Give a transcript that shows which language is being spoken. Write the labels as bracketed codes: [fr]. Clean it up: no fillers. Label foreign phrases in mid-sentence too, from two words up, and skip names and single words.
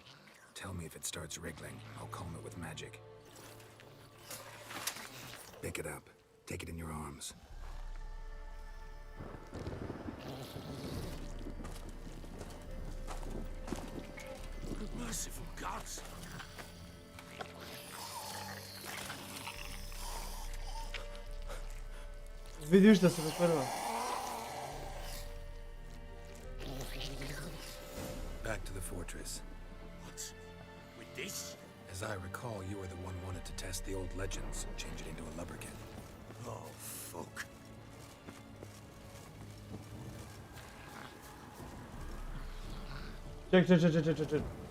[en] Tell me if it starts wriggling. I'll calm it with magic. Pick it up. Take it in your arms. Merciful gods. [sr] Vidiš da se prva. [en] Back to the fortress. What? With this? As I recall, you were the one wanted to test the old legends, change it into a lubberkin. Oh, fuck. [sr] Ček.